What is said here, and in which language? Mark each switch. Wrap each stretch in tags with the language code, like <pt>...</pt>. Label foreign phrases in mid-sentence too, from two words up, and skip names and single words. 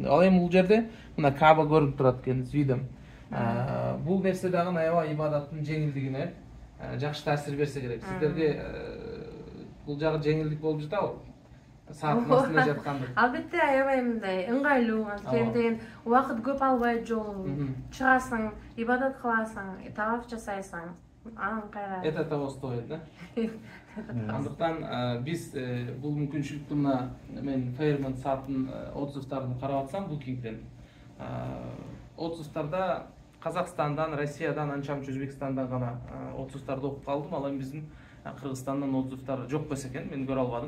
<ky>Ал эми бул жерде мына Кааба көрүнүп турат экен</ky> <ru>с видом.</ru> <ky>Бул нерсе дагы аябай ибадаттын жеңилдигине жакшы таасир берсе керек. Сиздерге бул жагы жеңилдик болуп жатабы? Сааттын астында жаткандык. Албетте аябай мындай ыңгайлуу, анткени убакыт көп албайт жол. Чыгасың, ибадат кыласың, таваф жасайсың. Анан кайра.</ky> <ru>Это того стоит, да?</ru> <ky>Андыктан биз бул мүмкүнчүлүктү мына мен Фейерман сааттын отзывдарын карап атсам Booking-ден. Отзывдарда Казакстандан, Россиядан, анча-мынча Өзбекстандан гана отзывдарды окуп калдым. Ал эми биздин Кыргызстандан отзывдар жок болсо экен, мен көрө албадым.</ky>